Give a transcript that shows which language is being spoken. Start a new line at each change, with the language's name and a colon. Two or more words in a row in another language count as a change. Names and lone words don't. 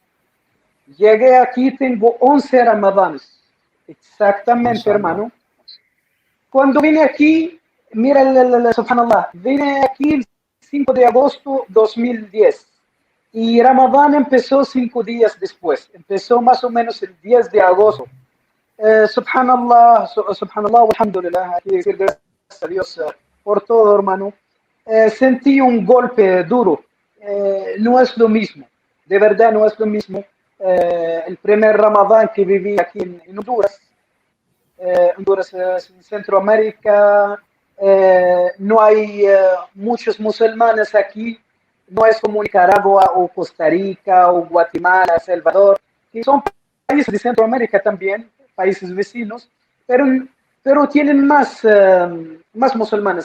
Spanish: Llegué aquí, tengo 11 ramadanes. Exactamente, MashaAllah. hermano. Cuando vine aquí, mira, subhanallah, vine aquí el 5 de agosto 2010 y Ramadán empezó 5 días después, empezó más o menos el 10 de agosto.
Arabic: سبحان الله، سبحان الله، الحمد لله,
Spanish: hay que decir gracias a Dios por todo, hermano. Sentí un golpe duro, no es lo mismo, de verdad no es lo mismo. El primer Ramadán que viví aquí en Honduras, Honduras es en Centroamérica, no hay muchos musulmanes aquí, no es como Nicaragua o Costa Rica o Guatemala, El Salvador, que son países de Centroamérica también, países vecinos, pero, pero tienen más musulmanes.